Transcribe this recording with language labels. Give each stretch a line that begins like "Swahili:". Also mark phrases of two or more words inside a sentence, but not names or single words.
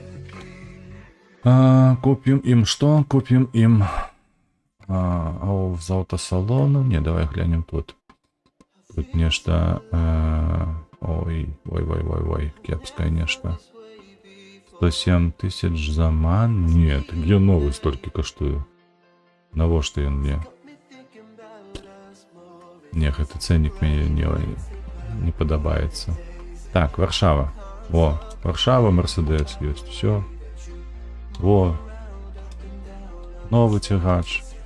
Belarusian: Купім ім што? Купім ім... з аўтасалону? Не, давай глянем тут. Тут нешта... Ой, кепскае нешта. 107 тысяч за ман?
Russian: Нет, я новый
Belarusian: столькі каштую. Навошта ён мне? Не, гэты цэннік мне не падабаецца. Так, Варшава. О, Варшава, Мерседес ёсць, всё. Во. Новы цягач.